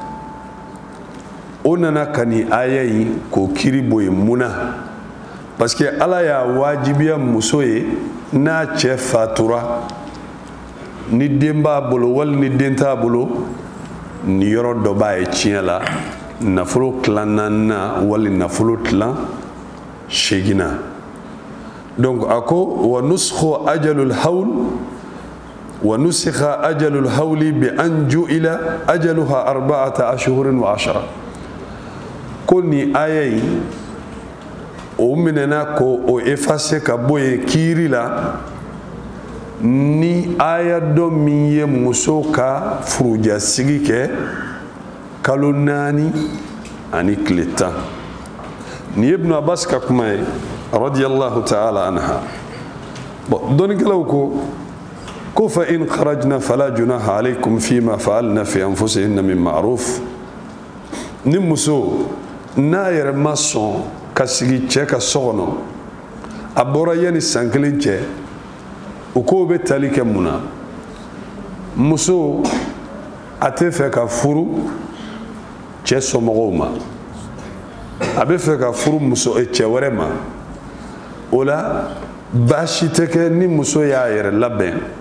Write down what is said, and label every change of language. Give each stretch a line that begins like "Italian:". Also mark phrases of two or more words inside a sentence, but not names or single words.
Bambara: o nana ka ni aya in k'o kiiri bɔ yen mun na
French: parce que
Bambara: ala y'a wajibiya muso ye n'a cɛ fatura ni den b'a bolo wali ni den t'a bolo ni yɔrɔ dɔ b'a ye tiɲɛ la nafolo tilan naaninan wali nafolo tilan seginna donc a ko
Arabic: ونسخ أجل الحول ونسخ أجل الحول بأن جعل أجلها 4 أشهر و10
Bambara: ko ni aya yi o minɛna ko o effacer ka bɔ yen kiiri la ni aya dɔ min ye muso ka furujasigi kɛ kalo 4 ani tile 10 ni Ibn Abbas ka kuma ye
Arabic: رضي الله تعالى عنها
Bambara: bon dɔnnikɛlaw ko
Arabic: فإن خرجن فلا جناح عليكم فيما فعلن في أنفسهن من معروف
Bambara: ni muso n'a yɛrɛ ma sɔn ka sigi cɛ ka so kɔnɔ a bɔra yani san kelen cɛ o ko bɛ tali kɛ mun na muso a tɛ fɛ ka furu cɛ somɔgɔw ma a bɛ fɛ ka furu muso cɛ wɛrɛ ma o la baasi tɛ kɛ ni muso y'a yɛrɛ labɛn